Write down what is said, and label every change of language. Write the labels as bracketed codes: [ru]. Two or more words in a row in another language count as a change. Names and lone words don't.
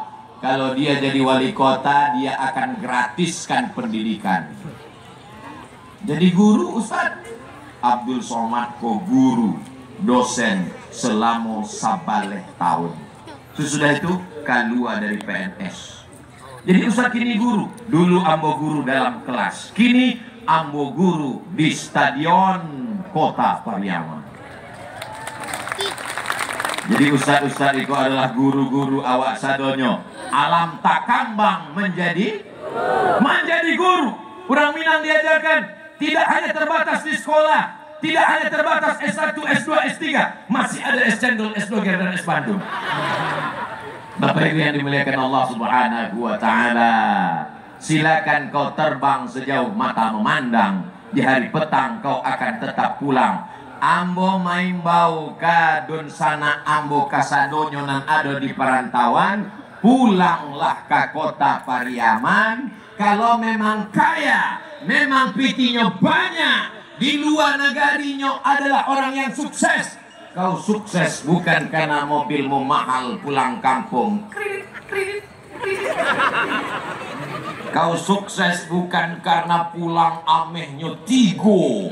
[id] Kalau dia jadi wali kota, dia akan gratiskan pendidikan. Jadi guru, Ustaz Abdul Somad ko guru, dosen selama 11 tahun. Sesudah itu keluar dari PNS. Jadi Ustaz kini guru. Dulu ambo guru dalam kelas. Kini ambo guru di stadion Kota Pariaman. Jadi Ustaz itu adalah guru-guru awak sadonyo. Alam takambang menjadi guru. Orang Minang diajarkan tidak hanya terbatas di sekolah, tidak hanya terbatas S1, S2, S3, masih ada S Cendol, S Doger dan S Bandung. Bapak Ibu yang dimuliakan [ar] الله سبحانه وتعالى, [id] silakan kau terbang sejauh mata memandang. Di hari petang kau akan tetap pulang. [min] Ambo main bau kadun sana ambo kasadonyo nan ada di perantauan. [id] Pulanglah ke kota Pariaman. Kalau memang kaya, memang pitinya banyak, di luar negarinya adalah orang yang sukses. Kau sukses bukan karena mobilmu mahal pulang kampung. Kau sukses bukan karena pulang amehnya tigo.